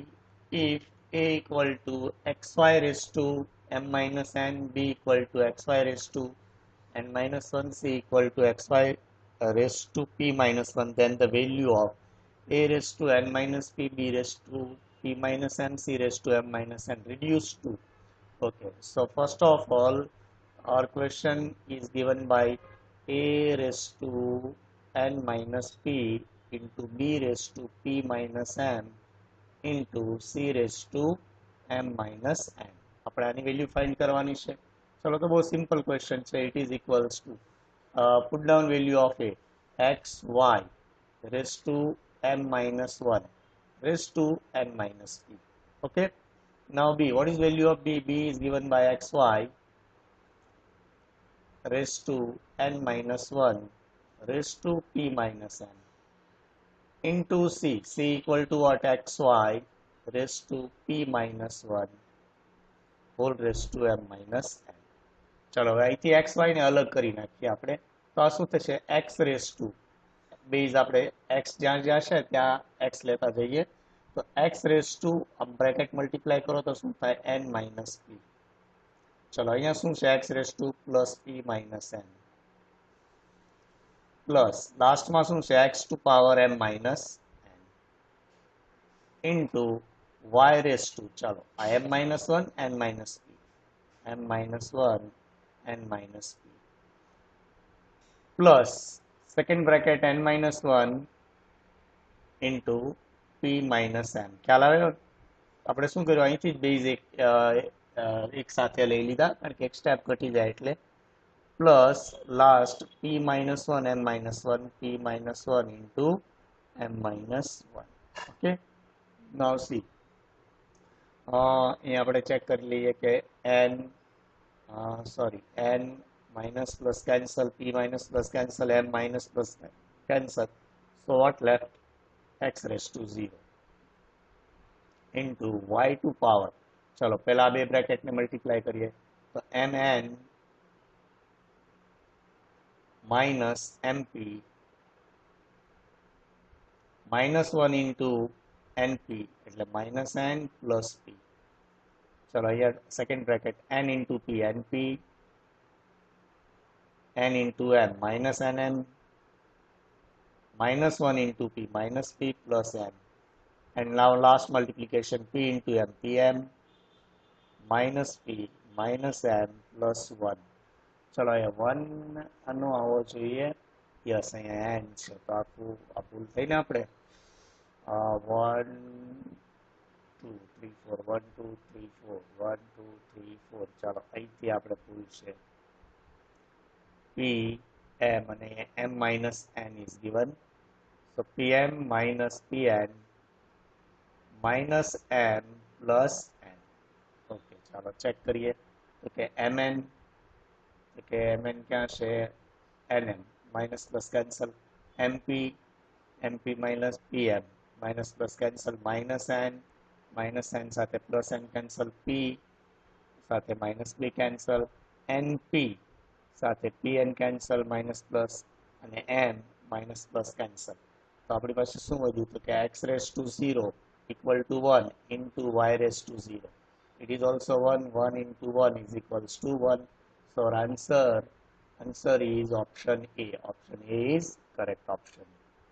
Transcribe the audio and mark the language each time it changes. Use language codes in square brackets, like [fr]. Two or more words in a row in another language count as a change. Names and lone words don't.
[en] If a equal to xy raised to m minus n, b equal to xy raised to n minus 1, c equal to xy raised to p minus 1, then the value of a raised to n minus p, b raised to p minus n, c raised to m minus n reduced to. Okay, so first of all, our question is given by a raised to n minus p into b raised to p minus m into c raised to m minus n. [gu] આપણે આની [en] value find [gu] કરવાની છે. ચલો તો બહુ [en] simple question [gu] છે. [en] it is equals to put down value of a x y raised to m minus 1 raised to n minus p. Okay. Now b, what is value of b? B is given by xy raised to n minus 1 raised to p minus n into c equal to what? Xy raised to p minus 1 whole raised to m minus n. [gu] ચલો હવે અહીંથી xy ને અલગ કરી નાખીએ આપણે. તો આ શું થશે? [en] x raised to [gu] બેઝ આપણે x જ્યાં જ્યાં છે ત્યાં x લેતા જઈએ. તો [en] x raised to bracket multiply [gu] કરો તો શું થાય? [en] n minus p. [gu] ચલો અહીંયા શું છે? [en] x raised to plus p minus n પ્લસ [gu] લાસ્ટમાં શું છે? [en] x to power m minus n into y raised to, [gu] ચાલો આ [en] m minus 1 n minus p, m minus 1 n minus p plus second bracket n minus 1 into p minus m. [gu] ખ્યાલ આવે? આપણે શું કર્યું? અહીંથી જ બેઝ એક સાથે લઈ લીધા કારણ કે એક સ્ટેપ ઘટી જાય એટલે. [en] plus last p minus 1 m minus 1 p minus 1 into m minus 1. okay. now see, [gu] અહીંયા આપણે ચેક કરી લઈએ કે [en] n minus plus cancel, p minus plus cancel, m minus plus cancel. So what left? X raised to 0 into y to power. [gu] ચલો પહેલા બે બ્રેકેટ ને મલ્ટીપ્લાય કરીએ તો [en] mn minus mp minus 1 into np એટલે minus n plus p. [gu] ચલો અહીંયા [en] second bracket n into p np n into m minus nm minus 1 into p minus p plus m. And now last multiplication p into m pm minus p minus m plus 1. [gu] ચલો અહીંયા 1 આનો આવો જોઈએ. યસ, અહીંયા n છે તો આખું આ ભૂલ થઈને આપણે 1 2 3 4 1 2 3 4 1 2 3 4. ચાલો અહીંથી આપણે ભૂલ છે. [en] p m [gu] અને [en] m minus n is given. So pm minus pn minus m plus n. [gu] ઓકે, ચાલો ચેક કરીએ તો કે mn ક્યાં છે? [en] nm minus plus cancel, mp minus pm minus plus cancel, minus n સાથે plus n cancel, p સાથે minus p cancel, np સાથે pn cancel minus plus અને m minus plus cancel. [gu] તો આપણી પાસે શું વધ્યું? તો કે [en] x raised to 0 equal to 1 into y raised to 0. It is also 1 into 1 is equals to 1. So our answer is option A. Option A is correct option.